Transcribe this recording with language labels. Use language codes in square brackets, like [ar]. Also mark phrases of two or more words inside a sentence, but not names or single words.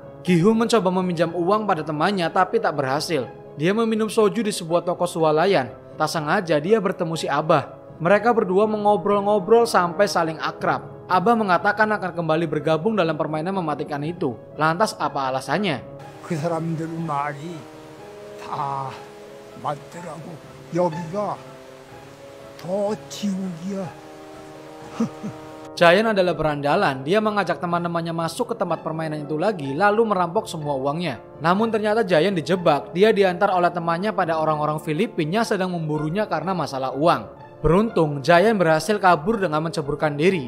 [id] Gi-hun mencoba meminjam uang pada temannya tapi tak berhasil. Dia meminum soju di sebuah toko swalayan. Tak sengaja dia bertemu si Abah. Mereka berdua mengobrol-ngobrol sampai saling akrab. Abah mengatakan akan kembali bergabung dalam permainan mematikan itu. Lantas apa alasannya? [ko] 그 사람들 말이 다 맞더라고. 여기가 더 지옥이야. [id] Jayan adalah berandalan. Dia mengajak teman-temannya masuk ke tempat permainan itu lagi lalu merampok semua uangnya. Namun ternyata Jayan dijebak. Dia diantar oleh temannya pada orang-orang Filipina yang sedang memburunya karena masalah uang. Beruntung Jayan berhasil kabur dengan menceburkan diri.